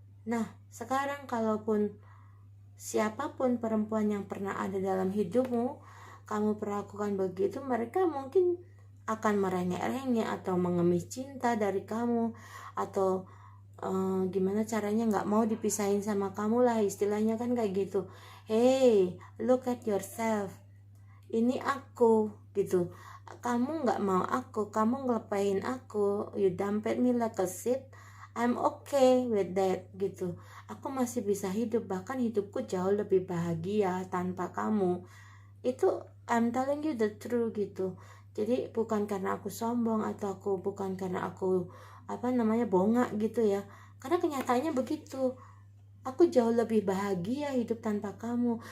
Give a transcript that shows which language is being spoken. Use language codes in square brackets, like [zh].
[id] Nah, sekarang kalaupun siapapun perempuan yang pernah ada dalam hidupmu, kamu perlakukan begitu, mereka mungkin akan merengek-rengek atau mengemis cinta dari kamu, atau gimana caranya gak mau dipisahin sama kamu lah, istilahnya kan kayak gitu. [en] Hey, look at yourself. [id] Ini aku gitu. Kamu gak mau aku, kamu ngelepain aku, [en] you dumped me like a shit, I'm okay with that gitu. [id] Aku masih bisa hidup, bahkan hidupku jauh lebih bahagia tanpa kamu. Itu [en] I'm telling you the truth [id] gitu. Jadi bukan karena aku sombong atau bukan karena aku bongak gitu ya. Karena kenyataannya begitu. Aku jauh lebih bahagia hidup tanpa kamu.